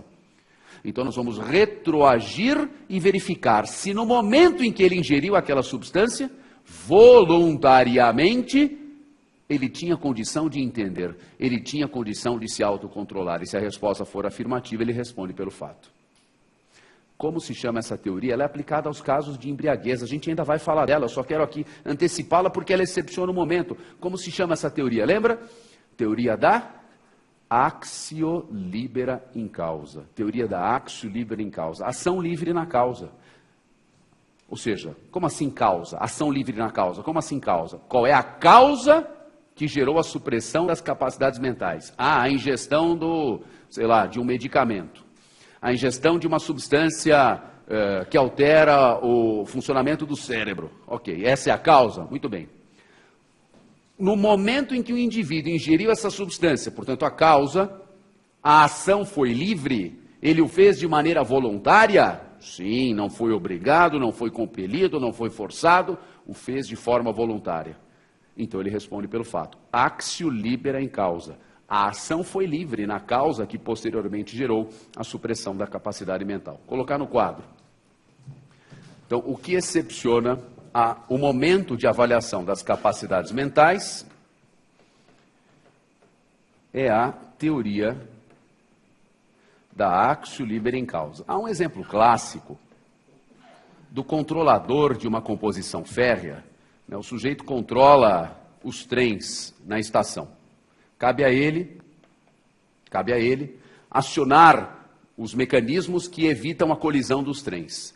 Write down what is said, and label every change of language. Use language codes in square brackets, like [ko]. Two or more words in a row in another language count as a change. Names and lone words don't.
[pt] Então nós vamos retroagir e verificar se no momento em que ele ingeriu aquela substância, voluntariamente, ele tinha condição de entender, ele tinha condição de se autocontrolar. E se a resposta for afirmativa, ele responde pelo fato. Como se chama essa teoria? Ela é aplicada aos casos de embriaguez. A gente ainda vai falar dela, eu só quero aqui antecipá-la porque ela excepciona o momento. Como se chama essa teoria? Lembra? Teoria da [la] actio libera in causa. [pt] Teoria da [la] actio libera in causa. [pt] Ação livre na causa. Ou seja, como assim causa? Ação livre na causa. Como assim causa? Qual é a causa que gerou a supressão das capacidades mentais? A ingestão de um medicamento. A ingestão de uma substância que altera o funcionamento do cérebro. Ok, essa é a causa? Muito bem. No momento em que o indivíduo ingeriu essa substância, portanto a causa, a ação foi livre, ele o fez de maneira voluntária? Sim, não foi obrigado, não foi compelido, não foi forçado, o fez de forma voluntária. Então ele responde pelo fato. [la] Actio libera in causa. [pt] A ação foi livre na causa que posteriormente gerou a supressão da capacidade mental. Colocar no quadro. Então, o que excepciona o momento de avaliação das capacidades mentais é a teoria da [la] actio libera in causa. [pt] Há um exemplo clássico do controlador de uma composição férrea. O sujeito controla os trens na estação. Cabe a ele acionar os mecanismos que evitam a colisão dos trens.